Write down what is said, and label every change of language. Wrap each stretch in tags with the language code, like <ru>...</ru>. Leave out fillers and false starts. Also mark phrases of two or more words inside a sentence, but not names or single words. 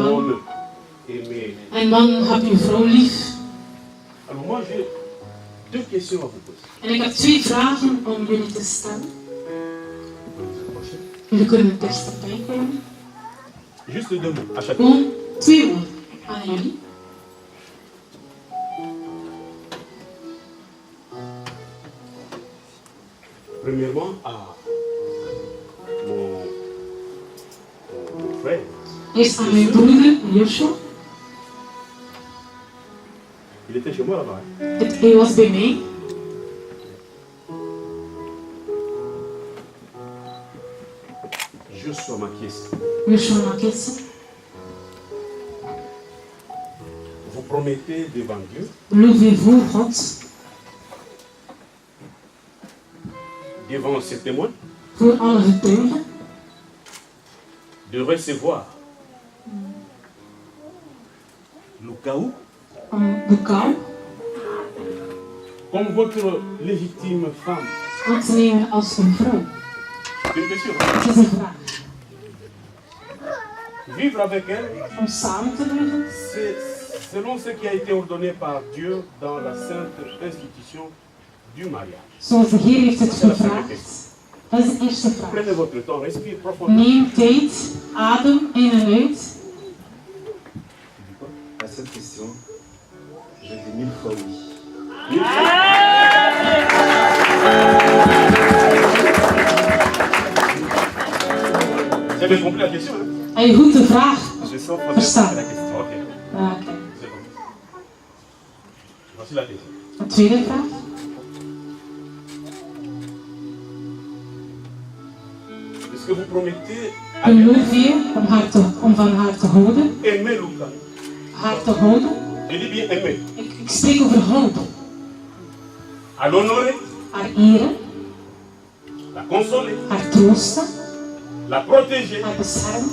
<fr>L'homme aimé.</fr> <nl>En man, heb je vrouw lief.</nl> <fr>Alors moi, j'ai deux questions à vous poser.</fr> <nl>En ik heb twee vragen om jullie te stellen. Jullie kunnen het dichterbij komen.</nl> <fr>Juste deux mots à chacun.</fr> <nl>Gewoon twee woorden aan jullie.</nl> <fr>Premièrement, à mon frère.</fr> <nl>Eerst aan mijn broeder Joshua.</nl> <fr>Il était chez moi là-bas. Hein.</fr> <nl>Hij was bij mij. Joshua Makies. Joshua Maketsi.</nl> <fr>Vous promettez devant Dieu Levez-vous, God, devant ses témoins</fr> <nl>voor alle getuigen,</nl> <fr>de recevoir le chaos</fr> <nl>om de kou</nl> <fr>comme votre légitime femme.</fr> <nl>aan te nemen als een vrouw.</nl> <fr>C'est une question.</fr> <nl>Het is een vraag.</nl> <fr>Vivre avec elle,</fr> <nl>Om samen te leven,</nl> <fr>c'est selon ce qui a été ordonné par Dieu dans la sainte institution du mariage.</fr> <nl>zoals de Heer heeft het gevraagd. Dat is de eerste vraag.</nl> <fr>Prenez votre temps, respire profondément.</fr> <nl>Neem tijd, adem in en uit.</nl> <fr>À cette question, je dis 1000 fois oui. Vous avez compris la question, hein?</fr> <nl>Heb je goed de vraag</nl> <fr>Je sens pas</fr> <nl>verstaan?</nl> <fr>la question. Ok,</fr> <nl>Oké.</nl> <fr>c'est bon. Voici la question.</fr> <nl>De tweede vraag.</nl> <fr>Est-ce que vous promettez à Dieu</fr> <nl>Beloof je om van haar te houden?</nl> <fr>aimer Lucas?</fr> <nl>Haar te houden?</nl> <fr>Je dis bien aimer.</fr> <nl>Ik spreek over houden.</nl> <fr>À l'honorer,</fr> <nl>Haar eren,</nl> <fr>la consoler,</fr> <nl>haar troosten,</nl> <fr>la protéger</fr> <nl>haar beschermen.</nl>